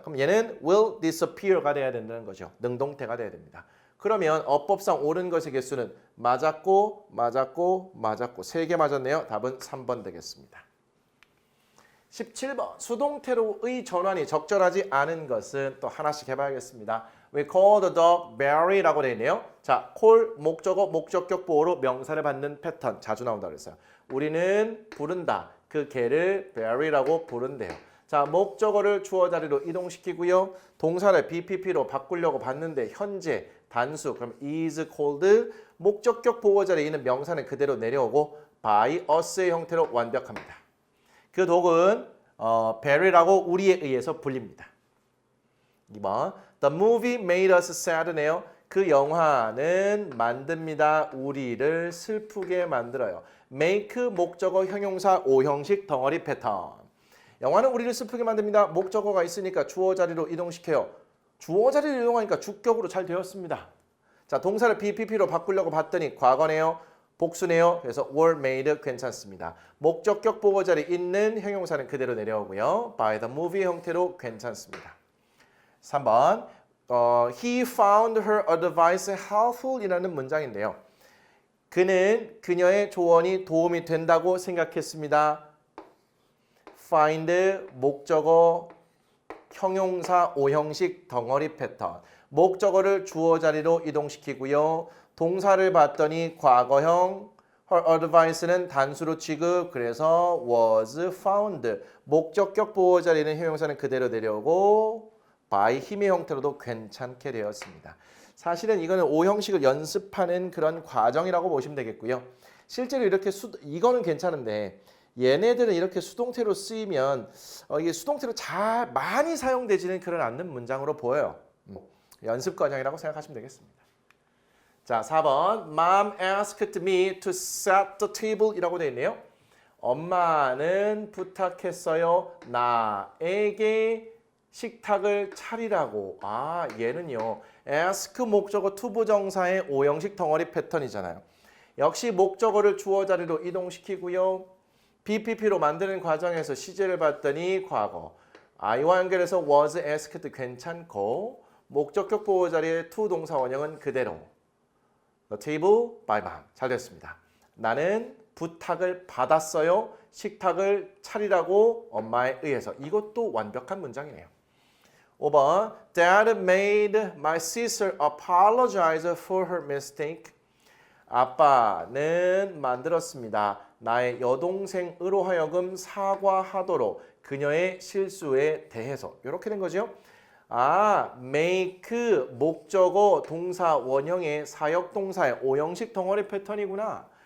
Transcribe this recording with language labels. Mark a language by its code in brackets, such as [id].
[ko] 그럼 얘는 will disappear가 돼야 된다는 거죠. 능동태가 돼야 됩니다. 그러면 어법상 옳은 것의 개수는 맞았고 맞았고 맞았고 3개 맞았네요. 답은 3번 되겠습니다. 17번 수동태로의 전환이 적절하지 않은 것은 또 하나씩 해봐야겠습니다. [en] We call the dog Barry라고 [ko] 되어 있네요. 자, call 목적어 목적격 보호로 명사를 받는 패턴 자주 나온다고 그랬어요. 우리는 부른다. 그 개를 Barry라고 부른대요. 자, 목적어를 주어 자리로 이동시키고요. 동사를 BPP로 바꾸려고 봤는데 현재 단수 그럼 is called 목적격 보호 자리에 있는 명사는 그대로 내려오고 by us의 형태로 완벽합니다. 그 독은 Barry라고 우리에 의해서 불립니다. [en] 2번 The movie made us sad네요. [ko] 그 영화는 만듭니다. 우리를 슬프게 만들어요. make 목적어 형용사 오형식 덩어리 패턴. 영화는 우리를 슬프게 만듭니다. 목적어가 있으니까 주어 자리로 이동시켜요. 주어 자리로 이동하니까 주격으로 잘 되었습니다. 자, 동사를 BPP로 바꾸려고 봤더니 과거네요. 복수네요. 그래서 were made 괜찮습니다. 목적격 보호 자리에 있는 형용사는 그대로 내려오고요. [en] by the movie [ko] 형태로 괜찮습니다. [en] 3번 He found her advice helpful 이라는 문장인데요. [ko] 그는 그녀의 조언이 도움이 된다고 생각했습니다. find 목적어 형용사 오형식 덩어리 패턴. 목적어를 주어 자리로 이동시키고요. 동사를 봤더니 과거형 her advice는 단수로 취급 그래서 was found. 목적격 보호 자리는 형용사는 그대로 내려오고 by 힘의 형태로도 괜찮게 되었습니다. 사실은 이거는 오형식을 연습하는 그런 과정이라고 보시면 되겠고요. 실제로 이렇게 이거는 괜찮은데 얘네들은 이렇게 수동태로 쓰이면 이게 수동태로 잘 많이 사용되지는 그런 않는 문장으로 보여요. 연습 과정이라고 생각하시면 되겠습니다. [en] 자, 4번 Mom asked me to set the table 이라고 [ko] 되어 있네요. 엄마는 부탁했어요. 나에게 식탁을 차리라고. 아, 얘는요. ask 목적어 투부정사의 오형식 덩어리 패턴이잖아요. 역시 목적어를 주어 자리로 이동시키고요. BPP로 만드는 과정에서 시제를 봤더니 과거. I와 연결해서 was asked 괜찮고 목적격 보호 자리의 to 동사 원형은 그대로. [en] The table by mom. [ko] 잘 됐습니다. 나는 부탁을 받았어요. 식탁을 차리라고 엄마에 의해서. 이것도 완벽한 문장이네요. [en] 5번 Dad made my sister apologize for her mistake. [ko] 아빠는 만들었습니다. 나의 여동생으로 하여금 사과하도록 그녀의 실수에 대해서. 이렇게 된 거죠. 아, make 목적어 동사 원형의 사역동사의 오형식 덩어리 패턴이구나.